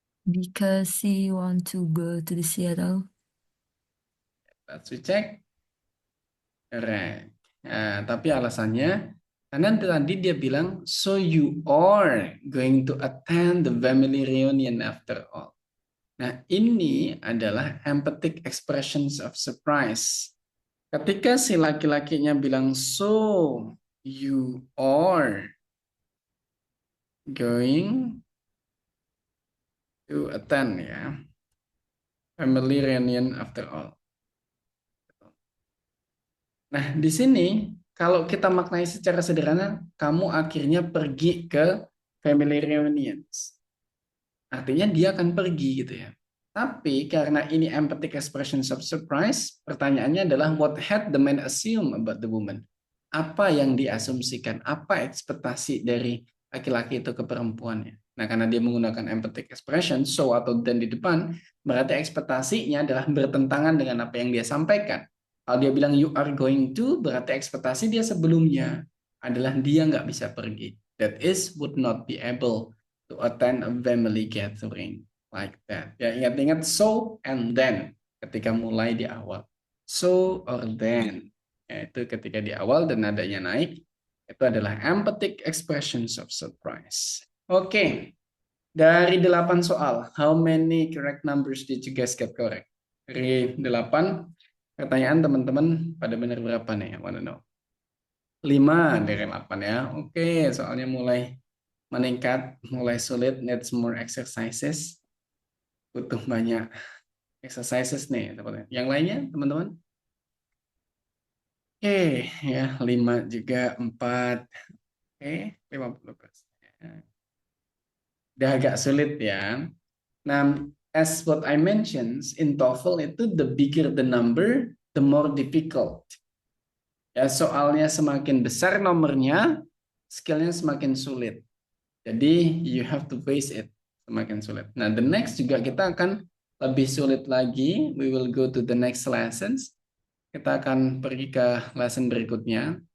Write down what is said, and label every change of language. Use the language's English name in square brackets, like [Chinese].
[English] because she want to go to the Seattle. Let's check. Correct. Nah, tapi alasannya karena tadi dia bilang so you are going to attend the family reunion after all. Nah, ini adalah emphatic expressions of surprise. Ketika si laki-lakinya bilang so you are going to attend ya family reunion after all. [Indonesian] Nah, di sini kalau kita maknai secara sederhana, kamu akhirnya pergi ke family reunions. Artinya dia akan pergi gitu ya. [English] Tapi karena ini emphatic expressions of surprise, pertanyaannya adalah what had the man assume about the woman? [Indonesian] Apa yang diasumsikan? Apa ekspektasi dari laki-laki itu ke perempuannya? Nah, karena dia menggunakan emphatic expression, so atau then di depan, berarti ekspektasinya adalah bertentangan dengan apa yang dia sampaikan. Kalau dia bilang you are going to, berarti ekspektasi dia sebelumnya adalah dia nggak bisa pergi. [English] That is, would not be able to attend a family gathering like that. [Indonesian] Ya, ingat-ingat so and then ketika mulai di awal. [English] So or then. [Indonesian] Yaitu ketika di awal dan nadanya naik, itu adalah emphatic expressions of surprise. Oke. [English] Dari 8 soal, how many correct numbers did you guys get correct? [Indonesian] Dari 8 pertanyaan teman-teman pada benar berapa nih? I wanna know. 5 dari 8 ya. Oke, soalnya mulai meningkat, mulai sulit, needs more exercises. Butuh banyak exercises nih, teman-teman. Yang lainnya, teman-teman? Oke, ya 5 juga 4. Oke, 50%. Udah agak sulit ya. [English] Nah, as what I mentioned, in TOEFL itu the bigger the number, the more difficult. [Indonesian] Ya, soalnya semakin besar nomornya, skillnya semakin sulit. [English] Jadi, you have to face it. Semakin sulit. [Indonesian] Nah, the next juga kita akan lebih sulit lagi. [English] We will go to the next lessons. [Indonesian] Kita akan pergi ke lesson berikutnya.